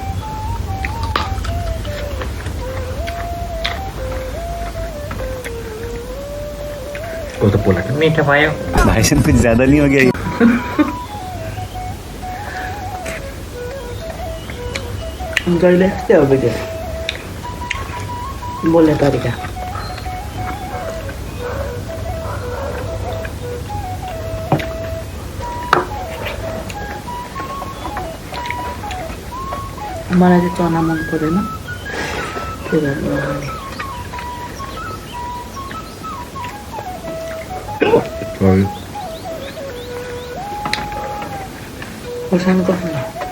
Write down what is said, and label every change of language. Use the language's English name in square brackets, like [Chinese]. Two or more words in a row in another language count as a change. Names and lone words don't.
[Hindi] वो तो बोला था मीठा पाया भाई से कुछ ज्यादा नहीं हो गया [Nepali] जहिले यस्तै हो बेटा बोल्ने तरिका। मलाई चाहिँ चना मन पर्दैन, त्यही भएर खुर्सानी कस्तो छ?